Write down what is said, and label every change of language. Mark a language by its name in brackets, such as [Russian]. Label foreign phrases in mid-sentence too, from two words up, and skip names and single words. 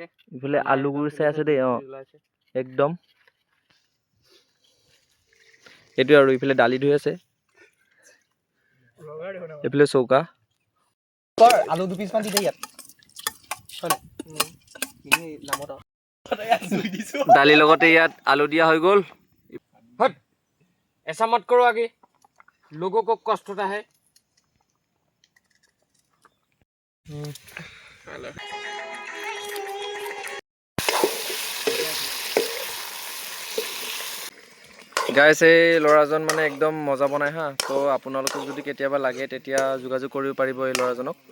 [Assamese] ইফালে আলু গুচাই আছে দেই। অঁ, একদম এইটোৱে। আৰু ইফালে দালি ধুই আছে, এইফালে চৌকা। আলু 2 পিচ মান দি দে ইয়াত। দালিৰ লগতে ইয়াত আলু দিয়া হৈ গ'ল। [Hindi] ऐसा मत करो आगे, लोगों को कष्ट होता है। [Assamese] গাইছ, এই ল'ৰাজন মানে একদম মজা বনাই হা। তো আপোনালোকক যদি কেতিয়াবা লাগে তেতিয়া যোগাযোগ কৰিব পাৰিব এই ল'ৰাজনক।